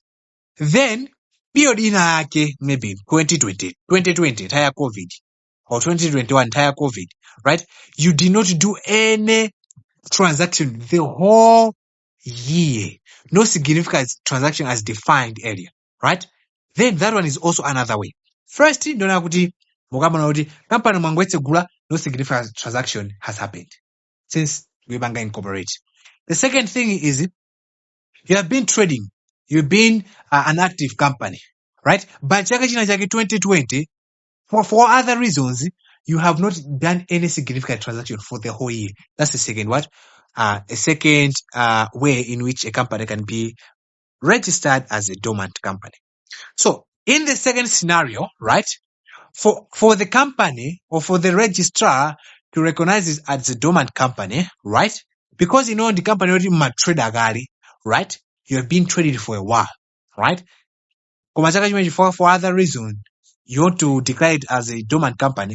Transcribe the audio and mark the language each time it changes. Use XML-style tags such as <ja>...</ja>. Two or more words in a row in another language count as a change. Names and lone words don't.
<en>Then period inake maybe 2020 entire COVID or 2021 entire COVID, right? You did not do any transaction the whole year. No significant transaction as defined earlier, right? Then that one is also another way. First,</en> <ny>ndona kuti mukabona kuti company mwangwetsegula,</ny> <en>no significant transaction has happened since we banga incorporate. The second thing is you have been trading, you've been an active company, right?</en> <ny>But chaka china chake 2020,</ny> <en>for other reasons, you have not done any significant transaction for the whole year. That's the second what? A second way in which a company can be registered as a dormant company. So in the second scenario, right, for the company or for the registrar to recognize it as a dormant company, right, because the company already trader gali, right, you have been traded for a while, right, for other reasons you want to declare it as a dormant company.</en>